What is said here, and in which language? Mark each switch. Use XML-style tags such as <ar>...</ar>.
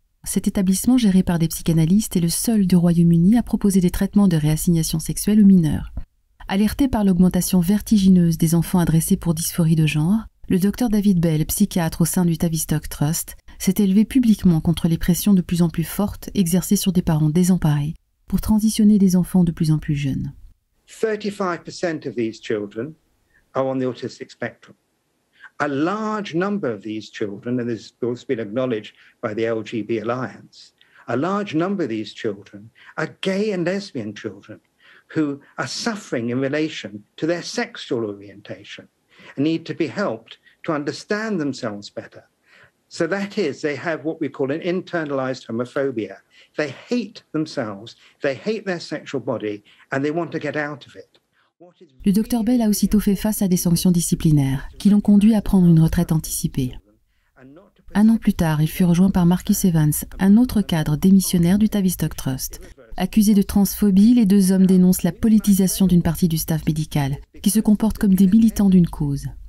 <fr>Cet établissement, géré par des psychanalystes, est le seul du Royaume-Uni à proposer des traitements de réassignation sexuelle aux mineurs. Alerté par l'augmentation vertigineuse des enfants adressés pour dysphorie de genre, le Dr David Bell, psychiatre au sein du Tavistock Trust, s'est élevé publiquement contre les pressions de plus en plus fortes exercées sur des parents désemparés pour transitionner des enfants de plus en plus jeunes.</fr> <en>35% of these children are on the autistic spectrum. A large number of these children, and this has also been acknowledged by the LGB Alliance, a large number of these children are gay and lesbian children who are suffering in relation to their sexual orientation and need to be helped to understand themselves better. So that is, they have what we call an internalized homophobia. They hate themselves, they hate their sexual body, and they want to get out of it.</en> <fr>Le Dr Bell a aussitôt fait face à des sanctions disciplinaires qui l'ont conduit à prendre une retraite anticipée. Un an plus tard, il fut rejoint par Marcus Evans, un autre cadre démissionnaire du Tavistock Trust. Accusés de transphobie, les deux hommes dénoncent la politisation d'une partie du staff médical, qui se comportent comme des militants d'une cause.</fr>